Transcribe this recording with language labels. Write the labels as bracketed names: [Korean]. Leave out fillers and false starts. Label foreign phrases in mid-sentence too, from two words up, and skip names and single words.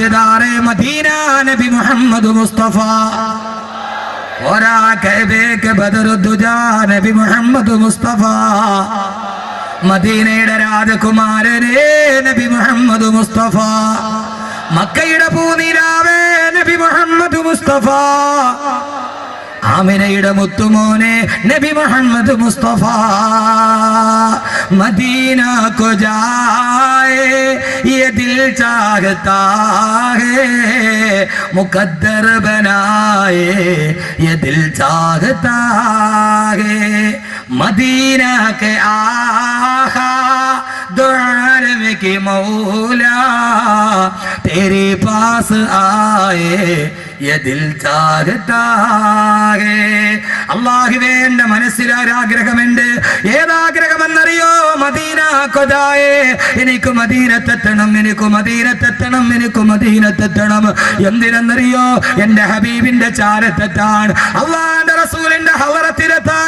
[Urdu] تاجدار مدینہ [Malayalam] നബി മുഹമ്മദ് മുസ്തഫ ഓരാ കഅബേക്ക് ബദറുദ്ദുജാ നബി മുഹമ്മദ് മുസ്തഫ മദീനയുടെ രാജകുമാരനേ നബി മുഹമ്മദ് മുസ്തഫ മക്കയുടെ പൂനിലാവേ നബി മുഹമ്മദ് മുസ്തഫ ആമിനയുടെ മുത്തുമോനെ നബി മുഹമ്മദ് മുസ്തഫ [Urdu] മദീന کو جائے یہ دل چاہتا ہے مقدر بنائے یہ دل چاہتا ہے مدینہ کے آقا دو عالم کے مولا تیرے پاس آئے یہ دل چاہتا ہے [Malayalam] അല്ലാഹുവേ എൻ്റെ മനസ്സിലൊരാഗ്രഹമുണ്ട്. ഏതാഗ്രഹമെന്നറിയോ? മദീന കൊതായേ എനിക്ക് മദീനത്തെത്തണം, എനിക്ക് മദീനത്തെത്തണം, എനിക്ക് മദീനത്തെത്തണം. എന്തിനെന്നറിയോ? എൻ്റെ ഹബീബിന്റെ ചാരത്തെത്താൻ, അല്ലാഹുവിന്റെ റസൂലിന്റെ ഹളറത്തിലെത്താൻ.